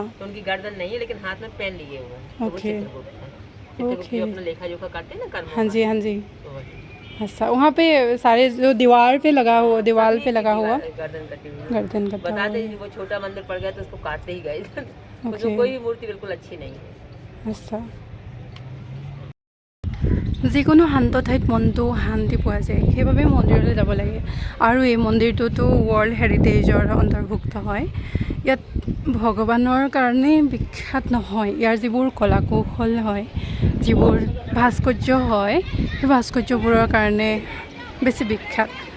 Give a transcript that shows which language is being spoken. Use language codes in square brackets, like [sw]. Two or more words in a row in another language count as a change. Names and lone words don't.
[hi] तो उनकी गर्दन नहीं है लेकिन हाथ में पेन लिए हुए हैं, तो वो ओके। चित्रगुप्त है। चित्रगुप्त ओके। जो अपना लेखा जोखा करते हैं ना कर्मों हाँ का, जी हाँ जी। तो वही। अच्छा वहाँ पे सारे जो दीवार पे लगा हुआ, दीवार सभी पे की लगा हुआ गर्दन कटी हुई है। गर्दन कटा हुआ बताते है। हैं, वो छोटा मंदिर पड़ गया तो उसको काटते ही गए। उसमें ओके। कोई भी मूर्ति बिल्कुल अच्छी नहीं है। [as] আচ্ছা যিকোনো শান্ত ঠাইত মনটো শান্তি পোৱা যায়, সেইবাবে মন্দিৰলৈ যাব লাগে। আৰু এই মন্দিৰটোতো [en] world heritage [as] অন্তৰ্ভুক্ত হয়। ইয়াত ভগৱানৰ কাৰণে বিখ্যাত নহয়, ইয়াৰ যিবোৰ কলাকৌশল হয়, যিবোৰ ভাস্কৰ্য হয়, সেই ভাস্কৰ্যবোৰৰ কাৰণে বেছি বিখ্যাত।